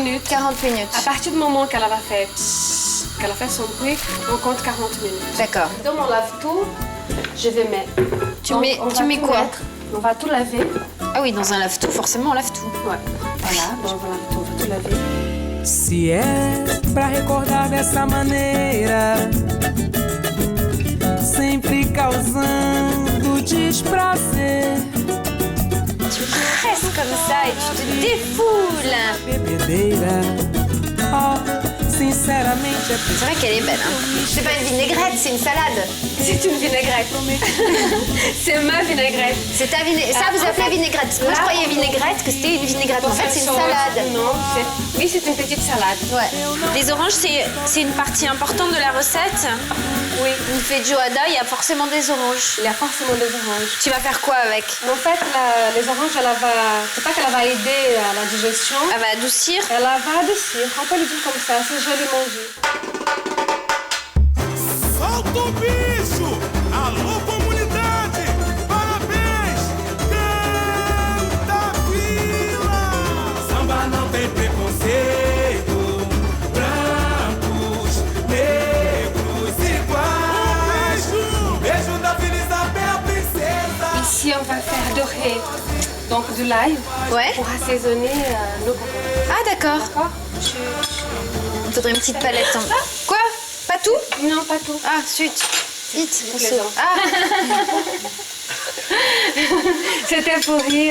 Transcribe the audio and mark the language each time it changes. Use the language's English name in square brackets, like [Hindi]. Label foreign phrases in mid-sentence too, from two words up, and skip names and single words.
[French] minutes. 40 minutes. À partir du moment qu'elle a fait son bruit, on compte 40 minutes. D'accord. Dans mon lave-tout, je vais mettre. Tu Donc, mets- on tu va mets tout quoi mettre. On va tout laver. Ah oui, dans un lave-tout, forcément on lave tout. Ouais. Voilà, donc on va tout laver. [Portuguese] Se é pra recordar dessa maneira, sempre causando desprazer. [French] Tu presses comme ça et tu te défoules. [Portuguese] Bebedeira, oh, sinceramente é [French] C'est vrai qu'elle est belle. Hein. C'est pas une vinaigrette, c'est une salade. C'est une vinaigrette. C'est ma vinaigrette. C'est ta vinaigrette. Ça, vous appelez vinaigrette. Moi, je croyais vinaigrette que c'était une vinaigrette. En fait, c'est une salade. Non, oui, c'est une petite salade. Ouais. Les oranges, c'est une partie importante de la recette. Oui. Une feijoada, il y a forcément des oranges. Il y a forcément des oranges. Tu vas faire quoi avec? En fait, les oranges, c'est pas qu'elle va aider à la digestion. Elle va adoucir. Elle va adoucir. On peut le dire comme ça, c'est joliment dit. [Portuguese] Solta o bicho! Alô, comunidade! Parabéns! Canta Vila! Samba não tem preconceito. Brancos, negros, iguais. Beijo da Vila Isabel, princesa! [French] Ici, on va faire dorer donc de l'ail Ouais. pour assaisonner nos cocottes. Ah, d'accord. D'accord. Il faudrait une petite palette. Quoi? Pas tout? Non, pas tout. Ah, zut. Vite, on plaisant. saute. Ah, C'était pour rire.